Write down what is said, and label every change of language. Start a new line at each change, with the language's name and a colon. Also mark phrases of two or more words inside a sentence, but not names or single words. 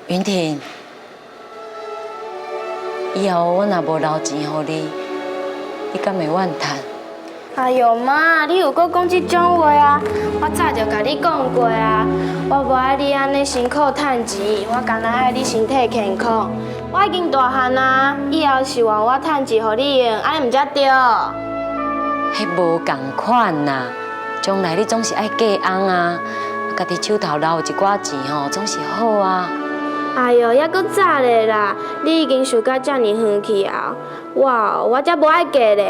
Min Nan Chinese: 云婷，以后我若无留钱予你，你敢会怨叹？哎呦妈，你有搁讲这种话啊？我早就甲你讲过啊，我无爱你安尼辛苦趁钱，我干那爱你身体健康。我已经大汉啊，以后是换我趁钱互你用，安尼毋才对。迄无共款啦，将来你总是爱嫁翁啊，家己手头留一寡钱吼，总是好啊。哎呦，还搁早咧啦！你已经想到遮尔远去啊！我才无爱嫁咧！